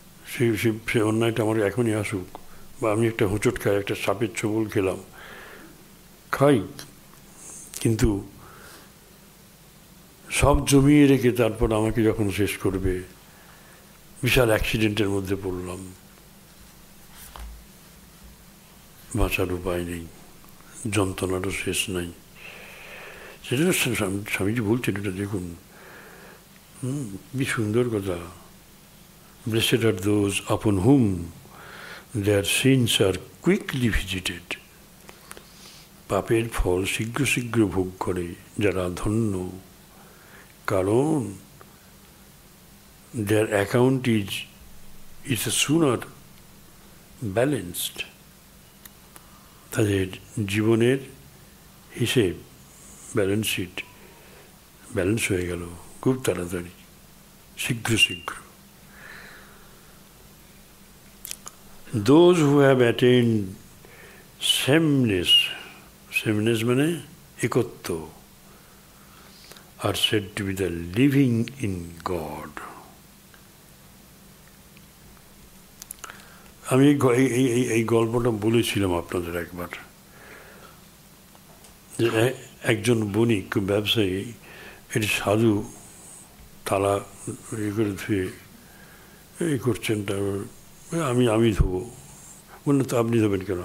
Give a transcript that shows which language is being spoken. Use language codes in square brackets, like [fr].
[bn] সে অন্যায়টা আমার এখনই আসুক। বা আমি একটা হোঁচট খাই, একটা সাপের ছোবল খেলাম, খাই, কিন্তু সব জমিয়ে রেখে তারপর আমাকে যখন শেষ করবে, বিশাল অ্যাক্সিডেন্টের মধ্যে পড়লাম, বাঁচার উপায় নেই, যন্ত্রণারও শেষ নাই। সেটা স্বামীজি বলছেন, এটা দেখুন, কি সুন্দর কথা। [en] Blessed are those upon whom their sins are quickly visited. [bn] পাপের ফল শীঘ্র শীঘ্র ভোগ করে যারা ধন্য, কারণ [en] their account is sooner balanced. [bn] তাদের জীবনের হিসেব, ব্যালেন্স শিট ব্যালেন্স হয়ে গেল খুব তাড়াতাড়ি, শীঘ্র শীঘ্র। [en] Those who have attained sameness [bn] মানে একত্ব, [en] are said to be the living in God. [bn] আমি এই গল্পটা বলেছিলাম আপনাদের একবার, যে একজন বণিক ব্যবসায়ী এটি সাধু তালা করে ধুয়ে এই করছেন, আমি ধোবো। বললেন, তো আপনি ধোবেন কেন?